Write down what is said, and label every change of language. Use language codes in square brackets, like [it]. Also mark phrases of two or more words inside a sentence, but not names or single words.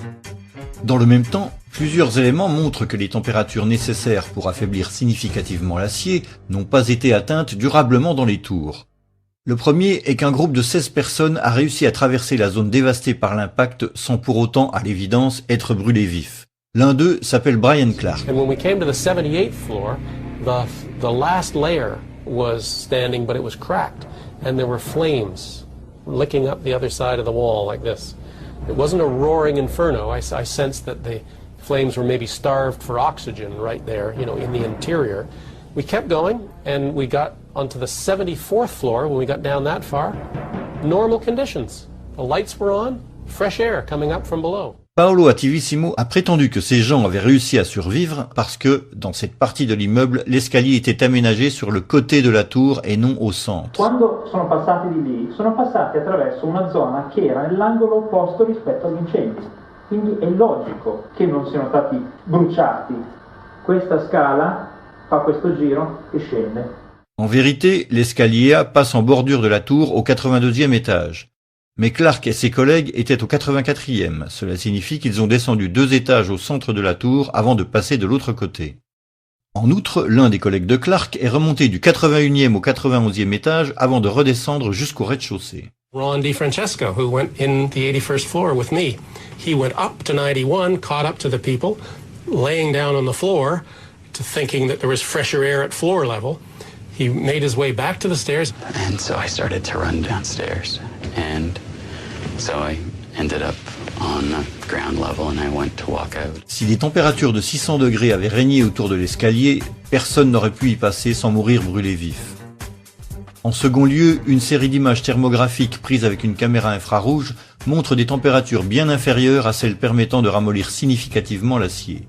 [fr] Dans le même temps, plusieurs éléments montrent que les températures nécessaires pour affaiblir significativement l'acier n'ont pas été atteintes durablement dans les tours. Le premier est qu'un groupe de 16 personnes a réussi à traverser la zone dévastée par l'impact sans pour autant, à l'évidence, être brûlés vifs. L'un d'eux s'appelle Brian Clark. [en] And when we came to the 78th floor, the last layer was standing, but it was cracked, and there were flames licking up the other side of the wall like this. It wasn't a roaring inferno. I sensed that the flames were maybe starved for oxygen right there, you know, in the interior. We kept going, and we got onto the 74th floor. When we got down that far, normal conditions. The lights were on, fresh air coming up from below. [fr] Paolo Attivissimo a prétendu que ces gens avaient réussi à survivre parce que, dans cette partie de l'immeuble, l'escalier était aménagé sur le côté de la tour et non au centre. [it] Quando sono passati di lì, sono passati attraverso una zona che era nell'angolo opposto rispetto agli incendi. Quindi è logico che non siano stati bruciati. Questa scala fa questo giro e scende. [fr] En vérité, l'escalier A passe en bordure de la tour au 82e étage. Mais Clark et ses collègues étaient au 84e. Cela signifie qu'ils ont descendu 2 étages au centre de la tour avant de passer de l'autre côté. En outre, l'un des collègues de Clark est remonté du 81e au 91e étage avant de redescendre jusqu'au rez-de-chaussée. [en] Ron DiFrancesco, who went in the 81st floor with me, he went up to 91, caught up to the people, laying down on the floor, to thinking that there was fresher air at floor level. He made his way back to the stairs. And so I started to run downstairs. And so I ended up on the ground level and I went to walk out. [fr] Si des températures de 600 degrés avaient régné autour de l'escalier, personne n'aurait pu y passer sans mourir brûlé vif. En second lieu, une série d'images thermographiques prises avec une caméra infrarouge montre des températures bien inférieures à celles permettant de ramollir significativement l'acier.